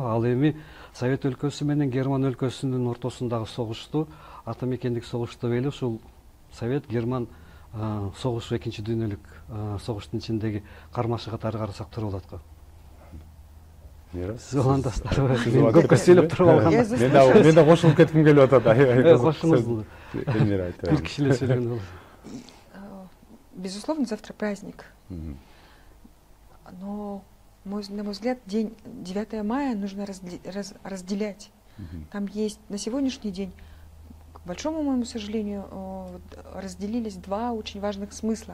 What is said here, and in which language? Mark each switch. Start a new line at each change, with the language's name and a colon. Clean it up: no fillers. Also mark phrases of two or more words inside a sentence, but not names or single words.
Kyrgyz: Ал эми Совет өлкөсү менен Герман өлкөсүнүн ортосундагы согушту Ата Мекендик согуш деп эле ушул Совет Герман согушу, экинчи дүйнөлүк согуштун ичиндеги кармашы катары карасак туура болот го. Сиз улантасыздарбы? Көпкө сүйлөп туруп алгам. Мен да кошулуп кетким келип атат. Кошуңуз. Бир киши эле сүйлөгөн болот.
Russian: Безусловно, завтра праздник. Но, на мой взгляд, день 9 мая нужно разделять. Там есть на сегодняшний день, к большому моему сожалению, разделились два очень важных смысла.